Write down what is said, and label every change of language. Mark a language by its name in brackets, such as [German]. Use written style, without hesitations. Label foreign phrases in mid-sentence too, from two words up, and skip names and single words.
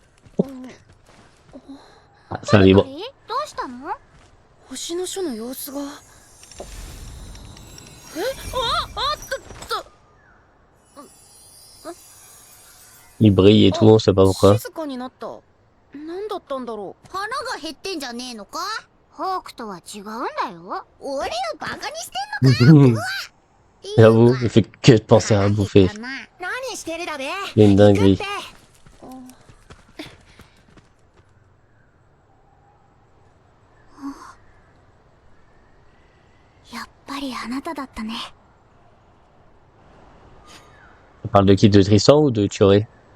[French] Ah, ça vibre. [Japanese] どうしたの？星の書の様子が。あった。 [French] Il brille et tout, on sait pas pourquoi. [Japanese] 静かになった。何だったんだろう。腹が減ってんじゃねえのか？ホークとは違うんだよ。俺をバカにしてんのか？ [French] J'avoue, il fait que de penser à bouffer. [Japanese] 何してるだべ。 [French] Il y a une dinguerie. [Japanese] やっぱりあなただったね。 [French] On parle de qui? De Tristan ou de Tioré?